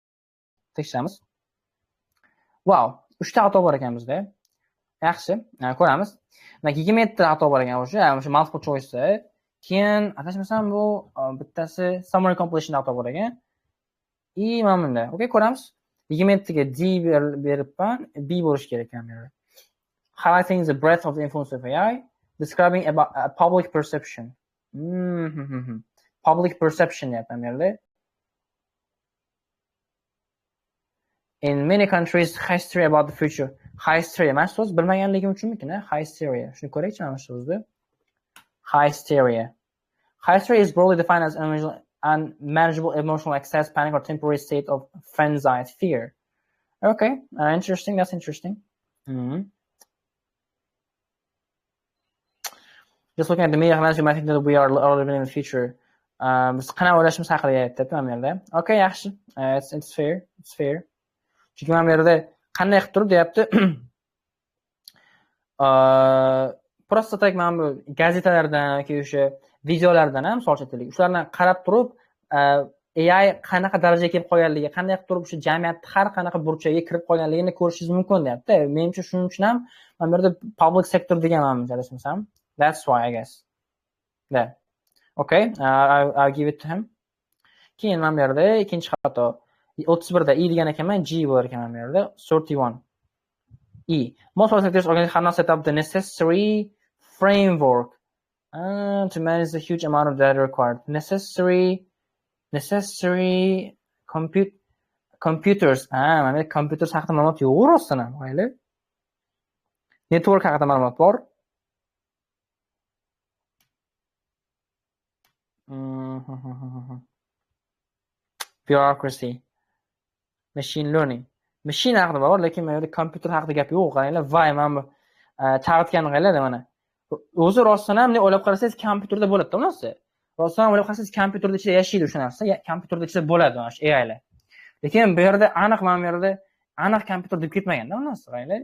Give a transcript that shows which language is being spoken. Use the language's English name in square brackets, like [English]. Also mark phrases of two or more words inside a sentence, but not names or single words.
[Uzbek] Wow, 3 ta xato bor ekan bizda. Yaxshi, ko'ramiz. Demak, 27 ta xato bor ekan o'sha [English] multiple choice. [Uzbek] Keyin adashmasam bu bittasi [English] summary completion [Uzbek] xato bor ekan. Mana bunda. Okay, ko'ramiz. 27 ga D beribman, B bo'lish kerak ekan bu yerda. [English] Highlighting the breadth of the influence of AI, describing about public perception. Public perception [Uzbek] deyapman bu yerda. [English] In many countries, hysteria about the future. Hysteria. [Uzbek] Mana shu so'z bilmaganligim uchunmikin, hysteria. Shuni ko'raychi mana shu so'zni. [English] Hysteria. Hysteria is broadly defined as unmanageable emotional excess, panic, or temporary state of frenzied fear. Okay, interesting. That's interesting. Just looking at the media landscape, I think that we are living in the future. [Uzbek] Biz qanaqa o'ylashimiz haqida aytyapti mana bu yerda. Okay, yaxshi. [English] It's fair. It's fair. [Uzbek] Chunki mana bu yerda qanday qilib turib deyapti. [Russian] Prosta tak [Uzbek] mana bu gazetalardan yoki o'sha videolardan ham misol aytaylik. Shulardan qarab turib AI qanaqa darajaga kelib qolganligi, qanday qilib turib o'sha jamiyatning har qanaqa burchagiga kirib qolganligini ko'rishingiz mumkin deyapti. Menimcha shuning uchun ham mana bu yerda [English] public sector [Uzbek] degan mana adashmasam. [English] That's why, I guess. There. Okay, I'll give it to him. [Uzbek] Keyin mana bu yerda ikkinchi xato. 31 da E degan ekanman, G bo'lar ekan mana bu yerda. 31. E. [English] Most public sectors organizations have not set up the necessary framework to manage the huge amount of data required. Necessary computers. [Uzbek] Mana computers haqida ma'lumot yo'q rostdan ham, mayli. Network haqida ma'lumot bor. [English] Bureaucracy. Machine learning. [Uzbek] Machine haqida bor, lekin mana yerda kompyuter haqida gap yo'q. Qaranglar, voy mana bu chalg'itganini qaranglar mana. O'zi rostdan ham o'ylab qarasangiz kompyuterda bo'ladi-da u narsa. Rostdan ham o'ylab qarasangiz kompyuterda ichida yashaydi o'sha narsa. Kompyuterda ichida bo'ladi mana shu AIlar. Lekin bu yerda aniq mana bu yerda aniq kompyuter deb ketmagan-da u narsa, qaranglar.